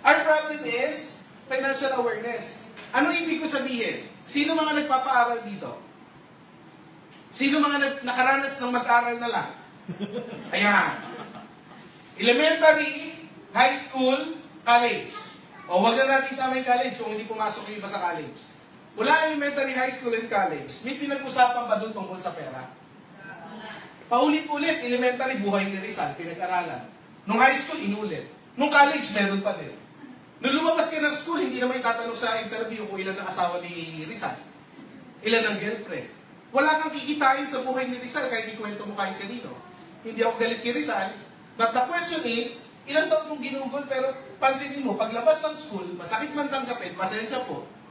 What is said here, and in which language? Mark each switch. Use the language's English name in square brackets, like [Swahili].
[English] Our problem is financial awareness. [Filipino] Ano ibig ko sabihin? Sino mga nagpapaaral dito? Sino mga nakaranas ng mag-aral na lang? Ayan. Elementary, high school, college. O wag na natin isama yung college kung hindi pumasok yung iba sa college. Mula elementary, high school, and college, may pinag-usapan ba doon tungkol sa pera? Paulit-ulit, elementary, buhay ni Rizal, pinag-aralan. Nung high school, inulit. Nung college, meron pa din. Nung lumabas ka ng school, hindi naman itatanong sa interview kung ilan ang asawa ni Rizal. Ilan ang girlfriend. Wala kang kikitain sa buhay ni Rizal kahit ikwento mo kahit kanino. Hindi ako galit kay Rizal. [English] But the question is, [Filipino] ilang taon mong ginugol, pero pansinin mo, paglabas ng school, masakit man tanggapin, pasensya po.